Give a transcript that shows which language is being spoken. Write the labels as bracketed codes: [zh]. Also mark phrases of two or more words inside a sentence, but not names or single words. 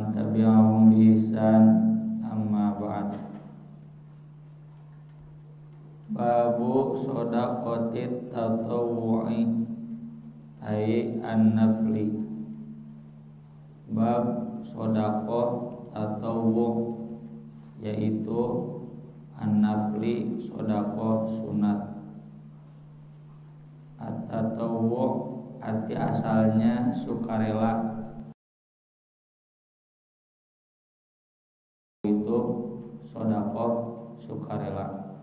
[ar] تبعهم بإحسان أما بعد باب صدقة التطوع أي النفل. [id] Bab [ar] صدقة تطوع' [id] yaitu an-nafli, shadaqah sunat. At-tatawwu' arti asalnya sukarela, itu shadaqah sukarela.